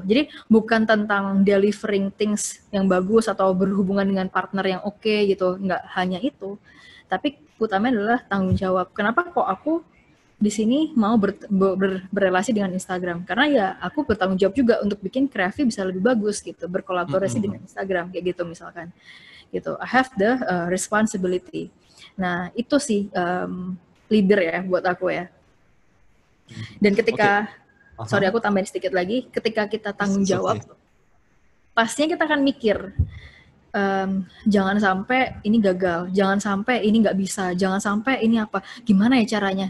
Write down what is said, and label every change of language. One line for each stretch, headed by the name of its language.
Indonesian: Jadi bukan tentang
English: delivering things
Indonesian: yang bagus atau berhubungan dengan partner yang oke gitu, nggak hanya itu. Tapi utamanya adalah tanggung jawab. Kenapa kok aku di sini mau berrelasi dengan Instagram? Karena ya aku bertanggung jawab juga untuk bikin Kreafi bisa lebih bagus gitu, berkolaborasi dengan Instagram kayak gitu misalkan. Gitu.
English: I have the responsibility.
Indonesian: Nah itu sih leader ya buat aku ya. Dan ketika sorry aku tambahin sedikit lagi, ketika kita tanggung jawab, pastinya kita akan mikir, jangan sampai ini gagal, jangan sampai ini nggak bisa, jangan sampai ini apa, gimana ya caranya.